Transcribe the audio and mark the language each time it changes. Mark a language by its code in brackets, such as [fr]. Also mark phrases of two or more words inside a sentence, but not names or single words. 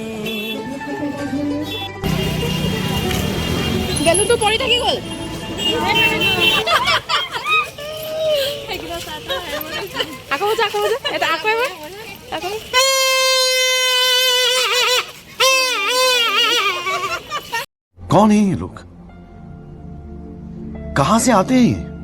[as] বেলুনটো পৰি থাকি গ'ল আকৌ এটা আকৌ এবাৰ আকৌ [hi] कौन है ये लोग कहां से आते हैं ये